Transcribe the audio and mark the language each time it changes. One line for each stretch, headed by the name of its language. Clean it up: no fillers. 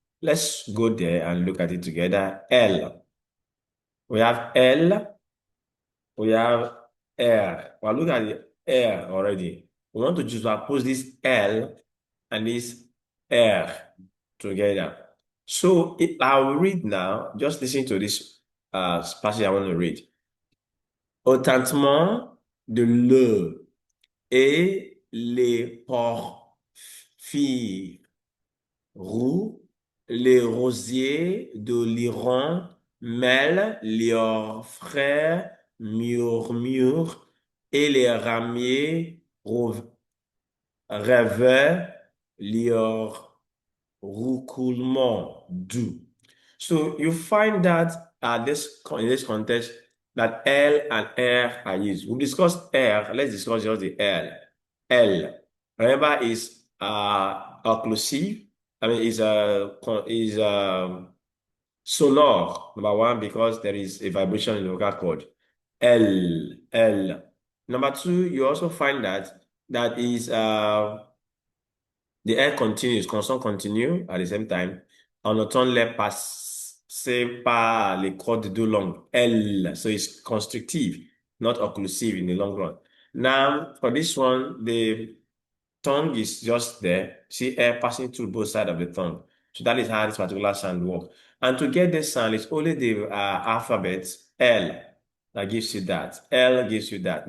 English: Let's go there and look at it together. L. We have L, we have R. Well, look at the R already. We want to just oppose this L and this R. together. So I'll read now. Just listen to this passage I want to read.
French: Au tintement de le et les porphyres roux, les rosiers de l'Iran mêlent leurs frères murmures et les ramiers rêvent leur roucoulement doux.
English: So you find that in this context that L and R are used. We discussed R. Let's discuss just the L. L. Remember, is occlusive. I mean, is sonore. Number one, because there is a vibration in the vocal cord. L. L. Number two, you also find that is the air continues, consonne continue at the same time.
French: On entend les passer par les cordes de langue. L.
English: So it's constrictive, not occlusive in the long run. Now, for this one, the tongue is just there. See air passing through both sides of the tongue. So that is how this particular sound works. And to get this sound, it's only the alphabet L that gives you that. L gives you that.